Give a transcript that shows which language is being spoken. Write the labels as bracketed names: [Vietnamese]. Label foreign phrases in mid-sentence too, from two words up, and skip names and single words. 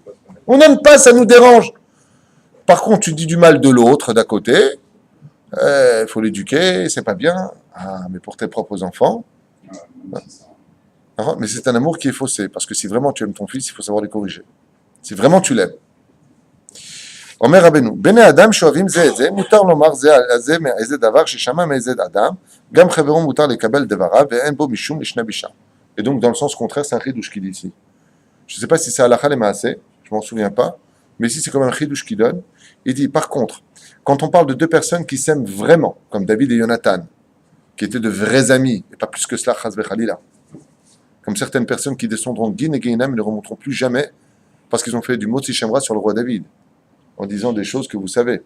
[French] On n'aime pas, ça nous dérange. Par contre, tu dis du mal de l'autre d'à côté, il faut l'éduquer, c'est pas bien. Ah, mais pour tes propres enfants. Mais c'est un amour qui est faussé, parce que si vraiment tu aimes ton fils, il faut savoir les corriger. Si vraiment tu l'aimes. [Hebrew] אומר רבינו, בני אדם שאוהבים זה את זה, מותר לומר זה מאיזה דבר ששמע מאיזה אדם, גם חברו מותר לקבל דבריו, ואין בו משום לישנא בישא. [French] Et donc, dans le sens contraire, c'est un chidouche qui dit ici. Je ne sais pas si c'est [Hebrew] הלכה למעשה, [French] je m'en souviens pas, mais ici c'est comme un chidouche qui donne. Il dit, par contre, quand on parle de deux personnes qui s'aiment vraiment, comme David et Jonathan, qui étaient de vrais amis, et pas plus que cela, [Hebrew] חס וחלילה, [French] comme certaines personnes qui descendront de Gin et Gainam et ne remonteront plus jamais, parce qu'ils ont fait du [Hebrew] מוציא שם רע [French] sur le roi David, en disant des choses que vous savez.